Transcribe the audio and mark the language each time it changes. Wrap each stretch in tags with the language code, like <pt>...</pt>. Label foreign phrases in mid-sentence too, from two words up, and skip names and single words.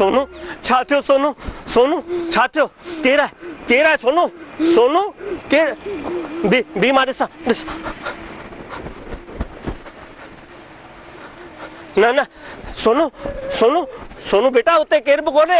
<sd>सोनू छा थियो? सोनू सोनू छा थियो? केरु आहे सोनू? सोनू केरु? बी मां ॾिसां ॾिसां। न न सोनू सोनू सोनू बेटा उते केरु बि कोन्हे।</sd>